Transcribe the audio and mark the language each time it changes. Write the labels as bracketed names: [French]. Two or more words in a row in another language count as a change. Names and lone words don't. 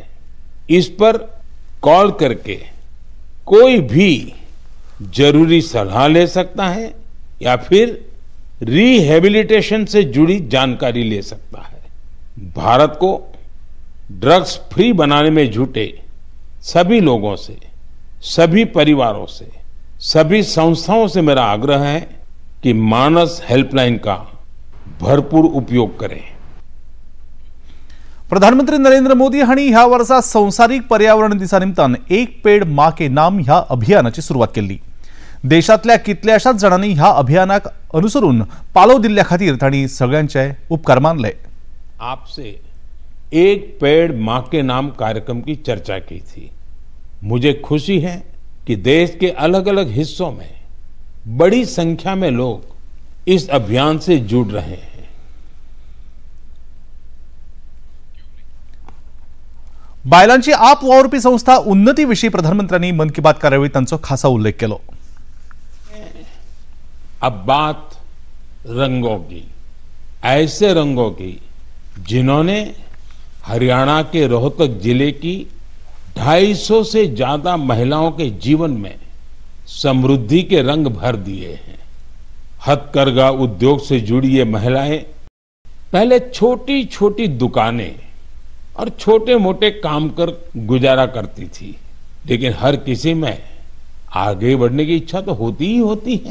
[Hindi] इस पर कॉल करके कोई भी जरूरी सलाह ले सकता है या फिर रिहेबिलिटेशन से जुड़ी जानकारी ले सकता है. भारत को [English] drugs free [Hindi] बनाने में जुटे सभी लोगों से, सभी परिवारों से, सभी संस्थाओं से मेरा आग्रह है कि मानस हेल्पलाइन का भरपूर उपयोग करें. [Konkani] प्रधानमंत्री नरेंद्र मोदी हांणी ह्या वर्सा संवसारीक पर्यावरण दिसा निमतान एक पेड माँ के नाम ह्या अभियानाची सुरवात केल्ली. देशातल्या कितल्याशाच जणांनी ह्या अभियानाक अनुसरून पालव दिल्ल्या खातीर तांणी सगळ्यांचे उपकार मानले. [Hindi] आपसे एक पेड़ मां के नाम कार्यक्रम की चर्चा की थी. मुझे खुशी है कि देश के अलग अलग हिस्सों में बड़ी संख्या में लोग इस अभियान से जुड़ रहे हैं. [Konkani] बायलांची आप वावुरपी संस्था उन्नती विशीं प्रधानमंत्र्यांनी मन की बात कार्यावळीत तांचो खासा उल्लेख केलो. [Hindi] अब बात रंगों की, ऐसे रंगों की जिन्होंने हरियाणा के रोहतक जिले की 250 से ज्यादा महिलाओं के जीवन में समृद्धि के रंग भर दिए हैं। हथकरघा उद्योग से जुड़ी ये महिलाएं पहले छोटी छोटी दुकानें और छोटे मोटे काम कर गुजारा करती थी, लेकिन हर किसी में आगे बढ़ने की इच्छा तो होती ही होती है।